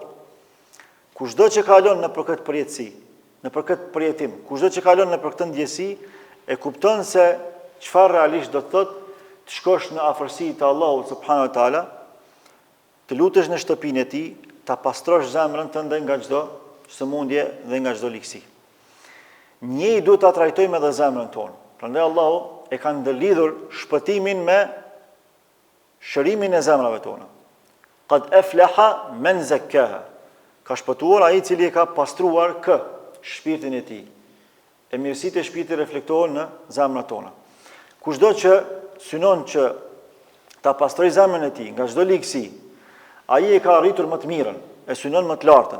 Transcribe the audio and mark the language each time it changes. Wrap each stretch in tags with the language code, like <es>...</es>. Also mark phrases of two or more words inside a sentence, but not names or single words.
<sq>Kushdo që kalon nëpër këtë përjetësi, nëpër këtë përjetim, kushdo që kalon nëpër këtë ndjesi, e kupton se çfarë realisht do të thotë të shkosh në afërsi të Allahut</sq> <ar>سبحانه وتعالى,</ar> <sq>të lutesh në shtëpinë e tij, ta pastrosh zemrën tënde nga çdo sëmundje dhe nga çdo ligësi. Njëri duhet ta trajtojmë edhe zemrën tonë. Prandaj Allahu e ka ndërlidhur shpëtimin me shërimin e zemrave tona.</sq> <ar>قد أفلح من زكاها.</ar> <sq>Ka shpëtuar ai i cili e ka pastruar shpirtin e tij. E mirësitë e shpirtit reflektohen në zemrat tona. Kushdo që synon që ta pastroj zemrën e tij nga çdo ligësi, ai e ka arritur më të mirën, e synon më të lartën.</sq>